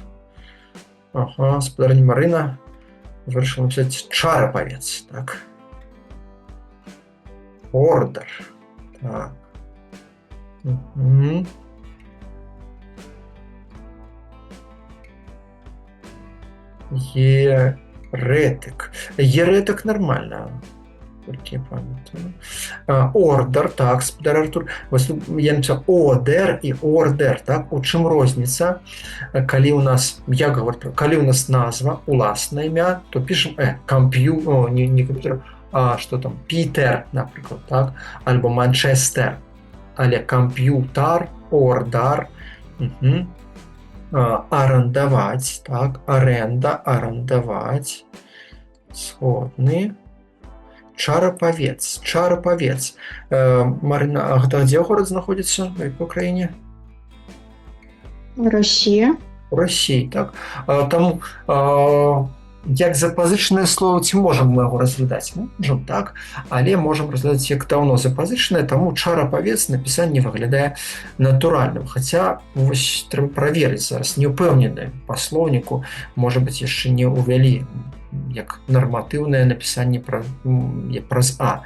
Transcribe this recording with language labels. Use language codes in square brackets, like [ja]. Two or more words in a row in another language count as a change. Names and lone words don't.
[be] Спадарня Марына вырашыла напісаць чарапавец, так. Ордар, так. Еретик. [uk] Еретик нормально. Тільки пам'ятаю. [be] Ордер, так, спадар Артур. [uk] Ось я написав одер і ордер, так? У чим розниця? Коли у нас, я говорю, коли у нас назва, уласне ім'я, то пишемо не комп'ютер, а що там, Пітер, наприклад, так? Або Манчестер. Але комп'ютер, ордар, орендовать, так, оренда, орендовать, сходный, чарапавец. Марина, [ru] а где город [uk] знаходится, в якой краине? Росія. [be] Росії, так. Там як запазычанае слово, ці можам мы яго разглядаць? Можам, так, але можам разглядаць як даўно запазычанае, таму чарапавец напісанне выглядае натуральным. Хаця, вось, трэба праверыць зараз, не ўпэўнены па слоўніку, можа быць, яшчэ не ўвялі як нарматыўнае напісанне праз А.